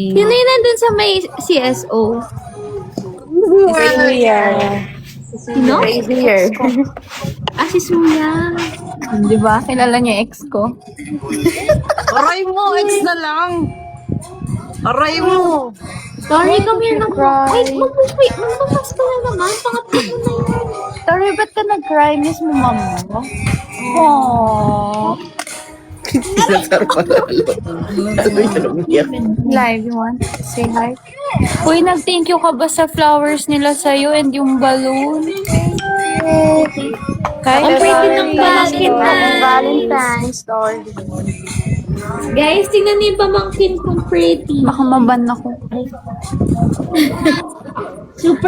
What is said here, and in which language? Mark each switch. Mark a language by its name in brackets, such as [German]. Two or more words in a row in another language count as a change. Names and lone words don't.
[Filipino] Sino yung nandun sa may CSO? Sino? [English] Crazier. [Filipino] Si Suya. Di ba? Kilala niyo yung ex ko. Aray mo, ex na lang. Aray mo. [English] Sorry, come here na. Cry. [Filipino] Wait, magpapas ka na naman. Pangatlo mo na yan. Sorry, ba't ka nag-cry? Miss mo, mama mo? Aww. Ano yun ang iyak? [English] Live, you want to say hi? [Filipino] Uy, nag- [English] thank you [Filipino] ka ba sa flowers nila sa'yo and yung balloon? Ang pretty ng pamangkin na. [English] Valentine's story. [Filipino] Guys, tingnan niyo yung pamangkin kong pretty. Baka maban ako. [English] Super.